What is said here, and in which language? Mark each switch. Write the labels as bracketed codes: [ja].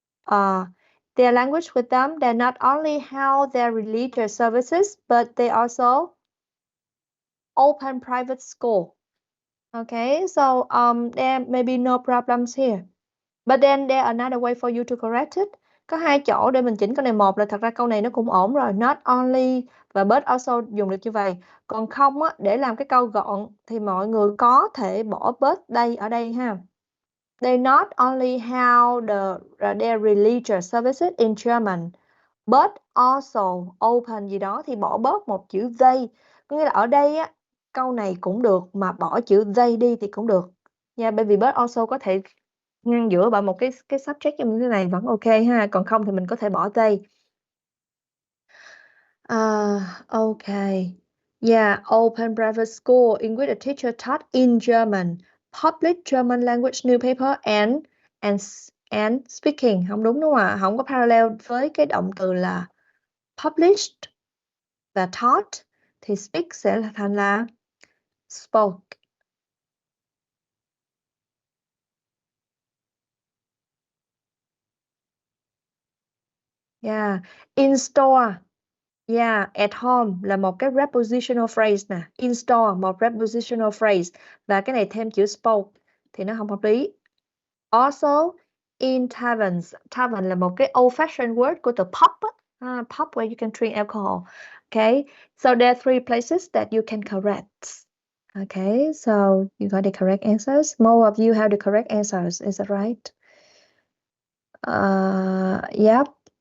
[en] Their language with them, they not only held their religious services, but they also open private school. Okay, so there may be no problems here. But then there another way for you to correct it. [vi] Có 2 chỗ để mình chỉnh câu này. Một là thật ra câu này nó cũng ổn rồi. Not only và but also dùng được như vậy. Còn không á, để làm cái câu gọn thì mọi người có thể bỏ but đây ở đây ha. [en] They not only held their religious services in German, but also open [vi] gì đó thì bỏ bớt một chữ [en] they. [vi] Có nghĩa là ở đây á, câu này cũng được mà bỏ chữ they đi thì cũng được. Nha, bởi vì but also có thể ngăn giữa bởi một cái subject như thế này vẫn ok ha. Còn không thì mình có thể bỏ they. [en] Okay. Yeah, open private school in which a teacher taught in German, public German language newspaper and speaking. [vi] Không đúng đúng không ạ? Không có parallel với cái động từ là published và taught thì speak sẽ là thành là spoke. [en] Yeah, in store. Yeah, at home [vi] là một cái [en] prepositional phrase [vi] nè. In store một prepositional phrase và cái này thêm chữ spoke thì nó không hợp lý. [en] Also in taverns. Tavern [vi] là một cái [en] old fashioned word [vi] của từ [en] pub [vi] á. [en] Pub where you can drink alcohol. Okay, so there are 3 places that you can correct. Okay, so you got the correct answers. More of you have the correct answers. Is that right? Yep.